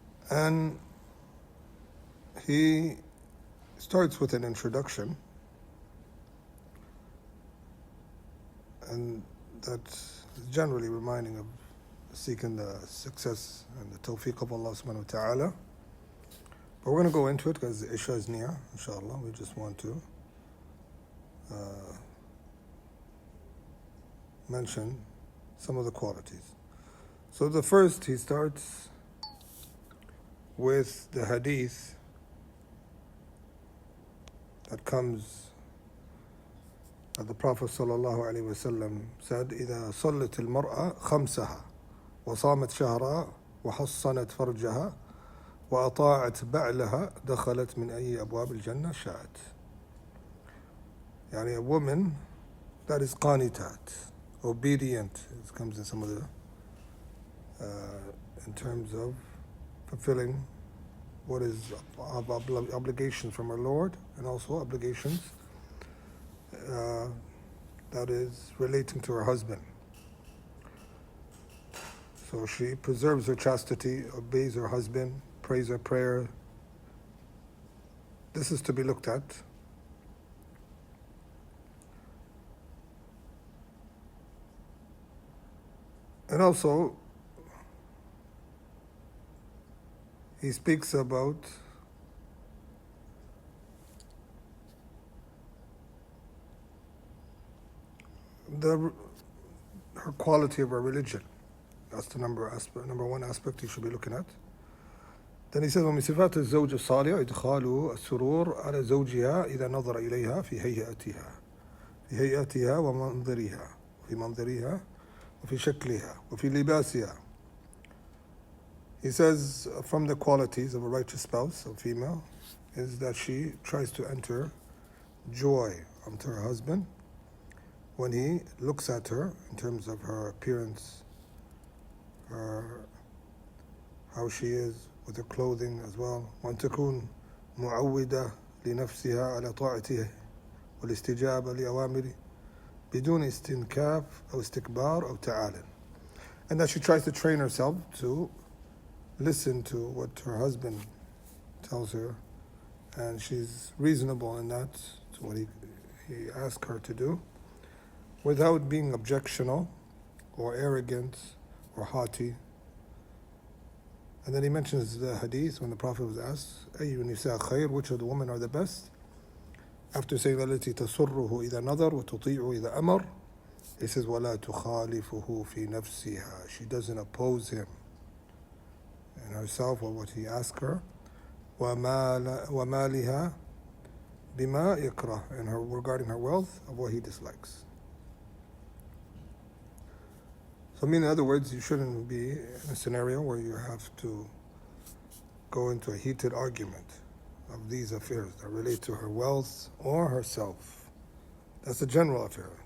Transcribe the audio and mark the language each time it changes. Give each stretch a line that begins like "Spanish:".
English: And he starts with an introduction, and that's generally reminding of seeking the success and the tawfiq of Allah subhanahu wa ta'ala. But we're going to go into it because the Isha is near, inshallah. We just want to mention some of the qualities. So the first, he starts with the hadith that comes that the Prophet ﷺ said,
Arabic: إِذَا صَلَّتِ الْمَرْأَةِ خَمْسَهَا وَصَامَتْ شَهْرَهَا وَحَصَّنَتْ فَرْجَهَا وَأَطَاعَتْ بَعْلَهَا دَخَلَتْ مِنْ أَيِّ أَبْوَابِ الْجَنَّةِ شَاءَتْ.
English: Yani a woman that is qanitat, obedient, it comes in some of the in terms of fulfilling what is of obligation from her Lord, and also obligations that is relating to her husband. So she preserves her chastity, obeys her husband, prays her prayer. This is to be looked at. And also, he speaks about her quality of her religion. That's the number one aspect you should be looking at. Then he says,
Arabic: وَمِن صِفَاتِ الزَّوْجِ الصَّالِحِ إِدْخَالُ السُّرُورِ عَلَى زَوْجِهَا إِذَا نَظَرَ إِلَيْهَا في هيئتها ومنظرها وفي منظرها وفي شكلها وفي لباسها.
English: He says from the qualities of a righteous spouse, a female, is that she tries to enter joy onto her husband when he looks at her in terms of her appearance, how she is with her clothing as well.
Arabic: وأن تكون معودة لنفسها على طاعته والاستجابة لأوامره بدون استنكاف أو استكبار أو تعالٍ.
English: And that she tries to train herself to listen to what her husband tells her, and she's reasonable in that, to what he asks her to do, without being objectional or arrogant or haughty. And then he mentions the hadith when the Prophet was asked,
Arabic: أَيُّ النِّسَاءِ خَيْرٌ,
English: which of the women are the best? After saying
Arabic: التي تسره إذا نظر وتطيع إذا أمر,
English: he says
Arabic: ولا تخالفه في نفسها.
English: She doesn't oppose him in herself or what he asks her.
Arabic: ومالها بما يكره,
English: and her regarding her wealth of what he dislikes. So I mean, in other words, you shouldn't be in a scenario where you have to go into a heated argument of these affairs that relate to her wealth or herself. That's a general affair.